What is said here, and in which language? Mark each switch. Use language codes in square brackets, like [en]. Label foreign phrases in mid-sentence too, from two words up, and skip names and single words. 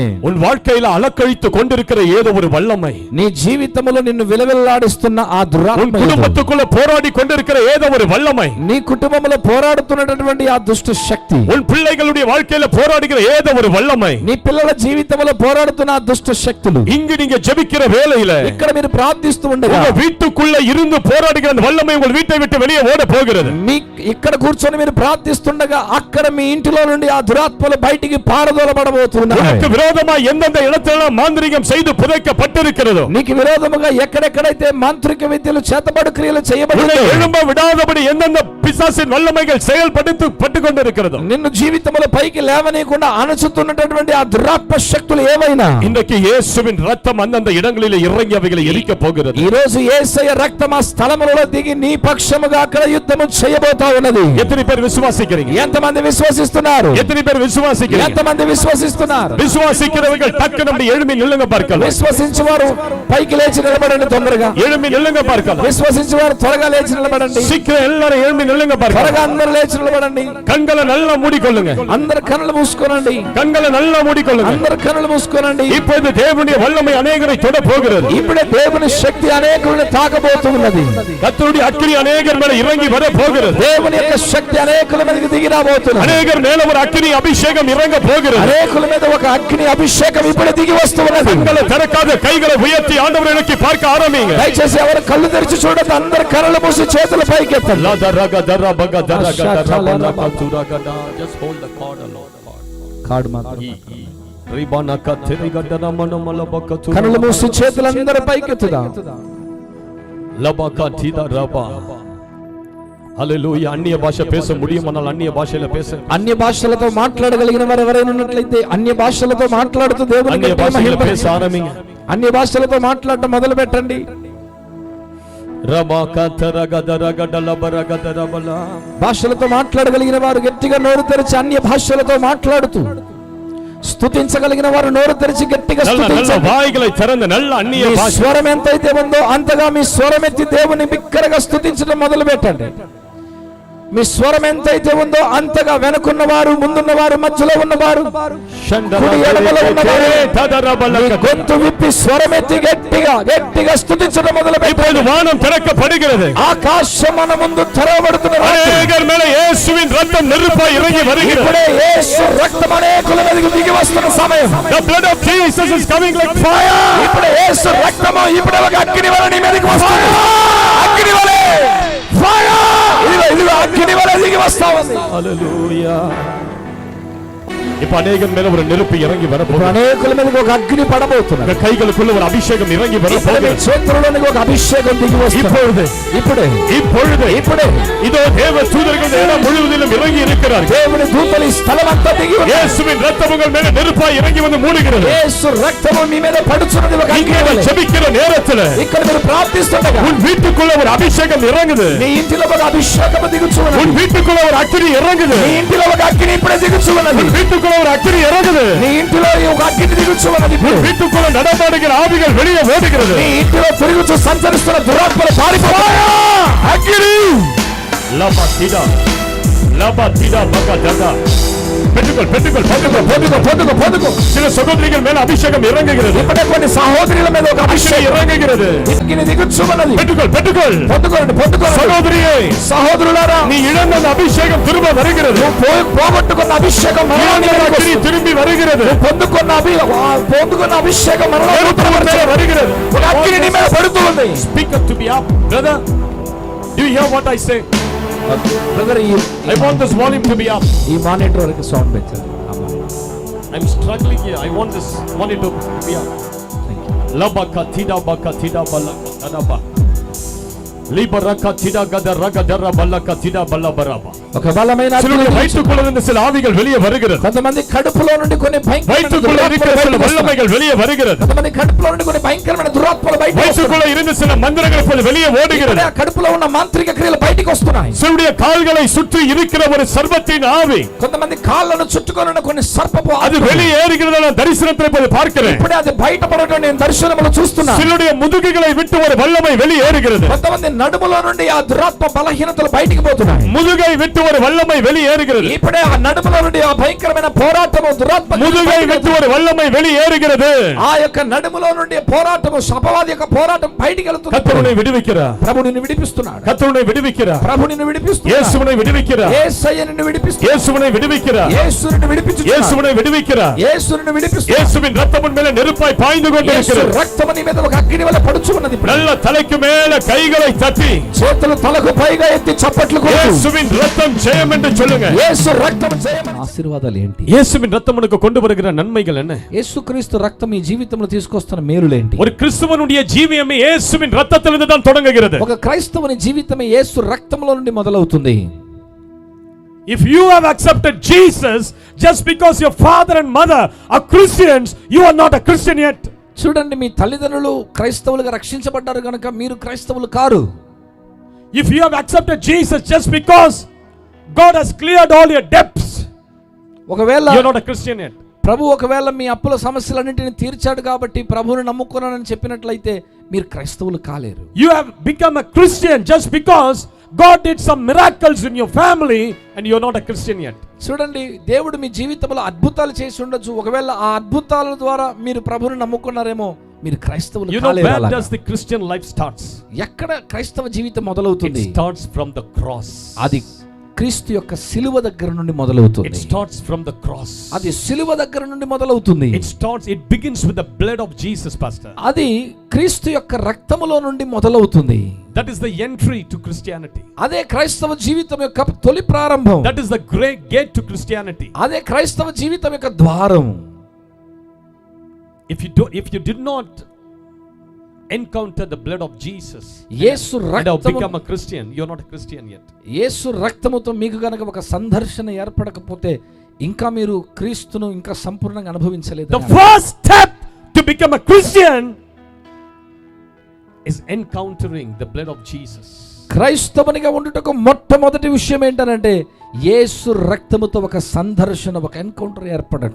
[ta] உன் வாழ்க்கையில அலக்கழித்து கொண்டிருக்கிற ஏதோ ஒரு வல்லமை, [te] నీ జీవితంలో నిన్ను విలవిల్లాడిస్తున్న ఆ [ta] உன் [te] దురాత్మ, [ta] குடும்பத்துக்குள்ள போராடி கொண்டிருக்கிற ஏதோ ஒரு வல்லமை, [te] నీ కుటుంబంలో పోరాడుతున్నటువంటి ఆ దుష్ట శక్తి, [ta] உன் பிள்ளைகளுடைய வாழ்க்கையில போராடுகிற ஏதோ ஒரு வல்லமை, [te] నీ పిల్లల జీవితంలో పోరాడుతున్న ఆ దుష్ట శక్తులు, [ta] இங்கு நீங்க ஜெபிக்கிற வேளையில [te] ఇక్కడ మీరు ప్రార్థిస్తూ ఉండగా [ta] உங்க வீட்டுக்குள்ள இருந்து போராடுகிற அந்த வல்லமை உங்கள் வீட்டை விட்டு வெளியே ஓட போகிறது. [te] మీ ఇక్కడ కూర్చొని మీరు ప్రార్థిస్తుండగా అక్కడ మీ ఇంటిలో నుండి ఆ దురాత్మలు బయటికి పారదోలబడబోతున్నాయి. [ta] உனக்கு விரோதமா எந்தெந்த இடத்துல மாந்திரிகம் செய்து புதைக்கப்பட்டிருக்கிறதோ, [te] నీకు విరోధముగా ఎక్కడెక్కడైతే మాంత్రిక విద్యలు చేతబడు క్రియలు [ta] உன்னை [te] చేయబడినాయో, [ta] எழும்ப விடாதபடி எந்தெந்த பிசாசின் வல்லமைகள் செயல்பட்டு கொண்டிருக்கிறதோ, [te] నిన్ను జీవితంలో పైకి లేవనీయకుండా అణచుతున్నటువంటి ఆ దురాత్మ శక్తులు ఏవైనా [ta] இன்றைக்கு இயேசுவின் ரத்தம் அந்தந்த இடங்களிலே இறங்கி அவைகளை எரிக்க போகிறது. [te] ఈ రోజు యేసయ్య రక్తం ఆ స్థలములలో దిగి నీ పక్షముగా అక్కడ యుద్ధము చేయబోతా ఉన్నది. [ta] எத்தனை பேர் விசுவாசிக்கிறீங்க? [te] ఎంతమంది విశ్వసిస్తున్నారు? [ta] எத்தனை பேர் விசுவாசிக்கிறீங்க? [te] ఎంతమంది విశ్వసిస్తున్నారు? [ta] விசுவாசிக்கிறவர்கள் டக்குனு அப்படி எழும்பி நில்லுங்க பார்க்கலாம். [te] విశ్వసించేవారు పైకి లేచి నిలబడండి. తొందరగా [ta] எழும்பி நில்லுங்க பார்க்கலாம். [te] విశ్వసించేవారు త్వరగా లేచి నిలబడండి. [ta] சீக்கிரம் எல்லாரும் எழும்பி நில்லுங்க [te] త్వరగా [ta] பார்க்கலாம். [te] అందరూ లేచి నిలబడండి. [ta] கண்களை நல்லா மூடிக்கொள்ளுங்க. [te] అందరు కన్నులు మూసుకోనండి. [ta] கண்களை நல்லா மூடிக்கொள்ளுங்க. [te] అందరు కన్నులు మూసుకోనండి. [ta] இப்பொழுது தேவனுடைய வல்லமை அநேகரை தொட போகிறது. [te] ఇప్పుడే దేవుని శక్తి అనేకులను తాకబోతున్నది. [ta] கர்த்தருடைய அக்கினி அநேகர் மேல இறங்கி வர போகிறது. [te] దేవుని యొక్క శక్తి అనేకుల మీదకి దిగి రాబోతున్నది. [ta] அநேகர் மேல ஒரு அக்கினி அபிஷேகம் இறங்க போகிறது. [te] అనేకుల మీద ఒక అగ్ని అభిషేకం ఇప్పుడే దిగి వస్తున్నది. [ta] கண்களை திறக்காத கைகளை உயர்த்தி ஆண்டவரை நோக்கி பார்க்க ஆரம்பிங்க. [te] దయచేసి ఎవరు కళ్ళు తెరిచి చూడద్దు. అందరు కళ్ళు మూసి చేతులు పైకెత్తండి. [en] Just hold the cord alone. [te] కాడు మాత్రం [ta] கண்ணுல [te] కళ్ళు మూసి చేతులందరూ పైకెత్తుదాం. హల్లెలూయా. అన్య భాష [ta] பேச முடியுமானால் [te] అన్య భాషల [ta] பேச. [te] అన్య భాషలతో మాట్లాడగలిగిన వారు ఎవరైనా ఉన్నట్లయితే అన్య భాషలతో మాట్లాడుతూ దేవునికి అన్య భాషల பேச ఆరంభించండి. అన్య భాషలతో మాట్లాడటం మొదలు పెట్టండి. భాషలతో మాట్లాడగలిగిన వారు గట్టిగా నోరు తెరిచి అన్య భాషలతో మాట్లాడుతూ, స్తుతించగలిగిన వారు నోరు తెరిచి గట్టిగా స్తుతించండి. [ta] వాయిகளை திறந்து நல்ல అన్య [te] మీ భాష స్వరం ఎంతైతే ఉందో అంతగా మీ స్వరం ఎత్తి దేవుని బిక్కరగా స్తుతించడం మొదలు పెట్టండి. మీ స్వరం ఎంతైతే ఉందో అంతగా వెనుకున్నవారు, ముందున్నవారు, మధ్యలో ఉన్నవారు, కుడి ఎడమలో ఉన్నవారు మీ గొంతు విప్పి స్వరమెత్తి గట్టిగా గట్టిగా స్తుతించడం మొదలుపెట్టారు. [ta] వానం திறக்கப்படுகிறது. [te] ఆకాశం మన ముందు తెరవబడుతున్నది. [ta] అనేకర్ மேல இயேசுவின் ரத்தம் நெருப்பாய் இறங்கி வருகிறது. [te] ఇప్పుడే యేసు రక్తం అనేకుల మీదకి దిగి వస్తున్న సమయం. [en] The blood of Jesus is coming like fire. [te] ఇప్పుడే యేసు రక్తము ఇప్పుడే ఒక అగ్ని వలె నీ మీదకి వస్తుంది. అగ్ని వలె ఫైర్. ఇదిగో అగ్ని వలె దిగి వస్తా ఉంది. హల్లెలూయా. [ta] இப்ப அநேகர் மேல ஒரு நெருப்பு இறங்கி வரப்போகுது. [te] అనేకుల మీదకి ఒక అగ్ని పడబోతున్నది. [ta] கைகளுக்குள்ள ஒரு அபிஷேகம் இறங்கி வரப்போகுது. [te] చేతుల్లోనికి ఒక అభిషేకం దిగి వస్తుంది. ఇప్పుడే [ta] இதோ தேவ தூதர்கள் இடம் முழுவதிலும் இறங்கி இருக்கிறார்கள். [te] దేవుని దూతలు ఈ స్థలమంతా దిగి ఉన్నారు. [ta] இயேசுவின் இரத்தம் உங்கள் மேல நெருப்பாய் இறங்கி வந்து மூடுகிறது. [te] యేసు రక్తము మీ మీద పడుచున్నది. ఒక అగ్ని వలె [ta] ஜெபிக்கிற நேரத்துல [te] ఇక్కడ మీరు ప్రార్థిస్తుండగా [ta] உன் வீட்டுக்குள்ள ஒரு அபிஷேகம் இறங்குது. [te] నీ ఇంటిలో ఒక అభిషేకం దిగుచున్నది. [ta] உன் வீட்டுக்குள்ள ஒரு அக்கினி இறங்குது. [te] నీ ఇంటిలో ఒక అగ్ని ఇప్పుడే దిగుచున్నది. [ta] உன் வீட்டுக்குள்ள ஒரு அக்கினி இறங்குது. [te] నీ ఇంటిలో ఒక అగ్ని దిగుచున్నది. [ta] உன் வீட்டுக்குள்ள நடமாடுகிற ஆவிகள் வெளியே ஓடுகிறது. [te] నీ ఇంటిలో తిరుగుచు సంచరిస్తున్న దురాత్మలు పారిపోతాయి. அக்கினி லபா திடா பகா தடா. [ta] பெட்டுக்கொள். சில சகோதரிகள் மேல அபிஷேகம் இறங்குகிறது. [te] ఇప్పుడే కొన్ని సహోదరుల మీద ఒక [ta] அபிஷேகம் இறங்குகிறது. [te] అగ్ని దిగుచున్నది. [ta] பெட்டுக்கொள். சகோதரியே, [te] సహోదరులారా, [ta] நீ இழந்த அந்த அபிஷேகம் திரும்ப வருகிறது. [te] పోగొట్టుకున్న అభిషేకం [ta] அக்கினி திரும்பி வருகிறது. [te] పొందుకున్న అభిషేకం [ta] வருகிறது. [te] ఒక అగ్ని నీ మీద పడుతుంది. [en] Speak up to me up, brother. Do you hear what I say? [te] బ్రదర్, [en] I want this volume to be up. [te] ఈ మానిటర్ వరకు సౌండ్ పెంచండి. [en] I'm struggling here. I want this monitor to be up. Labaka tida baka tida balaka tadaba. Libaraka tida gada raga dara balaka tida balabaraba. [te] ఒక బలమైన [ta] வயிற்றுக்குள்ள சில ஆவிகள் வெளியே வருகிறது. [te] కొంతమంది కడుపులో నుండి కొన్ని [ta] வயிற்றுக்குள்ள இருக்கிற சில வல்லமைகள் வெளியே வருகிறது. [te] కొంతమంది కడుపులో నుండి కొన్ని భయంకరమైన దురాత్మలు బయటకు [ta] வயிற்றுக்குள்ள இருந்த சில மந்திரங்கள் இப்போது வெளியே ஓடுகிறது. [te] కడుపులో ఉన్న మాంత్రిక క్రియలు బయటికి వస్తున్నాయి. [ta] சிலருடைய கால்களை சுற்றி இருக்கிற ஒரு சர்ப்பத்தின் ஆவி, [te] కొంతమంది కాళ్ళను చుట్టుకొని ఉన్న కొన్ని సర్పపు [ta] அது வெளியே ஏறுகிறத நான் தரிசனத்தில் இப்போது பார்க்கிறேன். [te] ఇప్పుడే అది బయటపడటం నేను దర్శనములో చూస్తున్నాను. [ta] சிலருடைய முதுகுகளை விட்டு ஒரு வல்லமை வெளியே ஏறுகிறது. [te] కొంతమంది నడుములో నుండి ఆ దురాత్మ బలహీనతలు బయటికి పోతున్నాయి. [ta] முதுகை விட்டு ஒரு வல்லமை வெளியே ஏறுகிறது. [te] ఇప్పుడే ఆ నడుములో నుండి ఆ భయంకరమైన పోరాటము దురాత్మ [ta] முதுகை விட்டு ஒரு வல்லமை வெளியே ஏறுகிறது. [te] ఆ యొక్క నడుములో నుండి పోరాటము అపవాది యొక్క పోరాటం బయటికి వెళ్తుంది. [ta] கர்த்தருனை விடுவிக்கிறார். [te] ప్రభు నిన్ను విడిపిస్తున్నాడు. [ta] கர்த்தருனை விடுவிக்கிறார். [te] ప్రభు నిన్ను విడిపిస్తున్నాడు. [ta] இயேசுவை விடுவிக்கிறார். [te] యేసయ్య నిన్ను విడిపిస్తున్నాడు. [ta] இயேசுவை விடுவிக்கிறார். [te] యేసు నిన్ను విడిపించుచున్నాడు. [ta] இயேசுவை விடுவிக்கிறார். [te] యేసు నిన్ను విడిపిస్తున్నాడు. [ta] இயேசுவின் இரத்தத்தின் மேல நெருப்பாய் பாய்ந்து கொண்டிருக்கிறது. [te] రక్తము నీ మీద ఒక అగ్ని వలె పడుచున్నది. [ta] நல்ல தலைக்கு மேல கைகளை தட்டி [te] చేతులు తలకు పైగా ఎత్తి చప్పట్లు కొట్టు. [ta] இயேசுவின் இரத்தம் ஜெயம் என்று சொல்லுங்க. [te] యేసు రక్తం జయం. ఆశీర్వాదాలు ఏంటి? [ta] இயேசுவின் இரத்தம் உனக்கு கொண்டு வருகிற நன்மைகள் என்ன? [te] యేసుక్రీస్తు రక్తం ఈ జీవితంలో తీసుకొస్తున్న మేలులేంటి? [ta] ஒரு கிறிஸ்தவனுடைய ஜீவியமே இயேசுவின் இரத்தத்திலிருந்து தான் தொடங்குகிறது. [te] ఒక క్రైస్తవుని జీవితమే యేసు రక్తంలో నుండి మొదలవుతుంది. [en] If you have accepted Jesus just because your father and mother are Christians, you are not a Christian yet. [te] చూడండి, మీ తల్లిదండ్రులు క్రైస్తవులుగా రక్షించబడ్డారు కనుక మీరు క్రైస్తవులు కారు. [en] If you have accepted Jesus just because God has cleared all your debts, [te] ఒకవేళ [en] you are not a Christian yet. [te] ప్రభు ఒకవేళ మీ అప్పుల సమస్యలన్నింటినీ తీర్చాడు కాబట్టి ప్రభువుని నమ్ముకున్నానని చెప్పినట్లయితే మీరు క్రైస్తవులు కాలేరు. [en] You have become a Christian just because God did some miracles in your family and you are not a Christian yet. [te] చూడండి, దేవుడు మీ జీవితంలో అద్భుతాలు చేసి ఉండొచ్చు. ఒకవేళ ఆ అద్భుతాల ద్వారా మీరు ప్రభువుని నమ్ముకున్నారేమో మీరు క్రైస్తవులు [en] You know [te] కాలేరు. [en] where does the Christian life starts? [te] ఎక్కడ క్రైస్తవ జీవితం మొదలవుతుంది? [en] It starts from the cross. [te] అది క్రీస్తు యొక్క సిలువ దగ్గర నుండి మొదలవుతుంది. [en] It starts from the cross. [te] అది సిలువ దగ్గర నుండి మొదలవుతుంది. [en] It begins with the blood of Jesus, pastor. [te] అది క్రీస్తు యొక్క రక్తములో నుండి మొదలవుతుంది. [en] That is the entry to Christianity. [te] అదే క్రైస్తవ జీవితం యొక్క తొలి ప్రారంభం. [en] That is the great gate to Christianity. [te] అదే క్రైస్తవ జీవితం యొక్క ద్వారం. [en] If you did not encounter the blood of Jesus [te] యేసు [en] and have [te] రక్తము [en] become a Christian, you are not a Christian yet. [te] యేసు రక్తముతో మీకు గనక ఒక సందర్శన ఏర్పడకపోతే ఇంకా మీరు క్రీస్తును ఇంకా సంపూర్ణంగా అనుభవించలేదు. [en] The first step to become a Christian is encountering the blood of Jesus. [te] క్రైస్తవునిగా ఉండుటకు మొట్టమొదటి విషయం ఏంటంటే యేసు రక్తముతో ఒక సందర్శన, ఒక ఎన్కౌంటర్ ఏర్పడటం.